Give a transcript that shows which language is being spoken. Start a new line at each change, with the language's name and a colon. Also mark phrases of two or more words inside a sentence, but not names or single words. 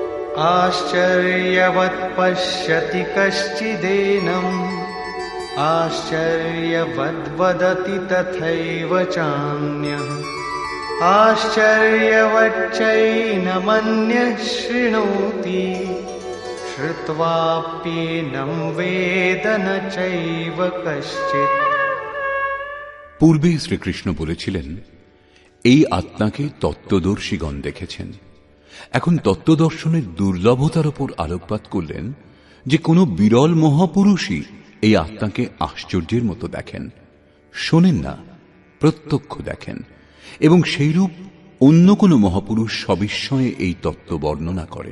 Sanskrit: आश्चर्यवत् पश्यति कश्चिदेनम् आश्चर्यवद् वदति तथैव चान्यः आश्चर्यवच्चैनमन्यः शृणोति श्रुत्वाप्येनं वेद न चैव कश्चित्।
Bangla: পূর্বে শ্রীকৃষ্ণ বলেছিলেন, এই আত্মাকে তত্ত্বদর্শীগণ দেখেছেন। এখন তত্ত্বদর্শনের দুর্লভতার উপর আলোকপাত করলেন যে কোনো বিরল মহাপুরুষই এই আত্মাকে আশ্চর্যের মতো দেখেন, শোনেন না, প্রত্যক্ষ দেখেন, এবং সেইরূপ অন্য কোনো মহাপুরুষ সবিস্ময়ে এই তত্ত্ব বর্ণনা করেন।